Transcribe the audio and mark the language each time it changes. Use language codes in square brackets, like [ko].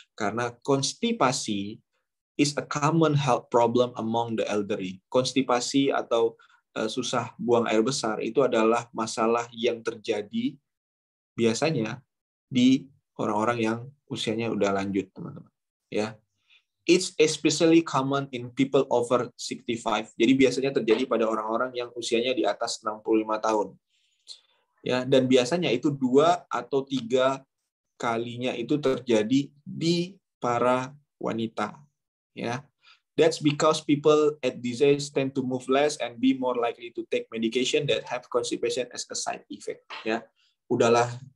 [id] Karena [en] konstipasi is a common health problem among the elderly. [id] Konstipasi atau susah buang air besar itu adalah masalah yang terjadi biasanya di orang-orang yang usianya udah lanjut, teman-teman. [en] Ya, it's especially common in people over 65. [id] Jadi biasanya terjadi pada orang-orang yang usianya di atas 65 tahun. Ya, dan biasanya itu 2 atau 3 kalinya itu terjadi di para wanita. [en] Ya, that's because people at this age tend to move less and be more likely to take medication that have constipation as a side effect. [id] Ya, udahlah,